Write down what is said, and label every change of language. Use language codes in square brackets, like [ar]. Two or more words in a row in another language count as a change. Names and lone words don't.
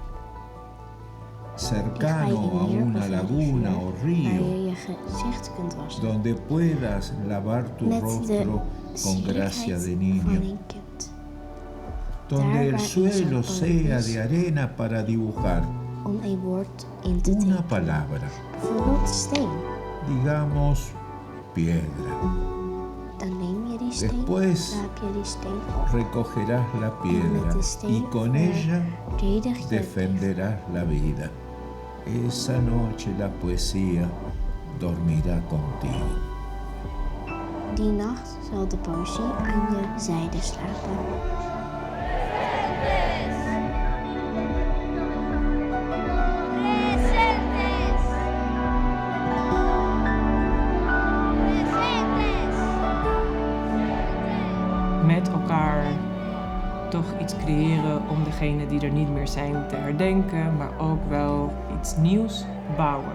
[es] cercano a una laguna o río, donde puedas lavar tu rostro con gracia de niño, donde el suelo sea de arena para dibujar una palabra, digamos piedra. Después recogerás la piedra y con ella defenderás la vida. Esa noche la poesía dormirá contigo. [nl] Die nacht zal de poëzie aan je zijde slapen. Met elkaar toch iets creëren om degenen die er niet meer zijn te herdenken, maar ook wel iets nieuws bouwen.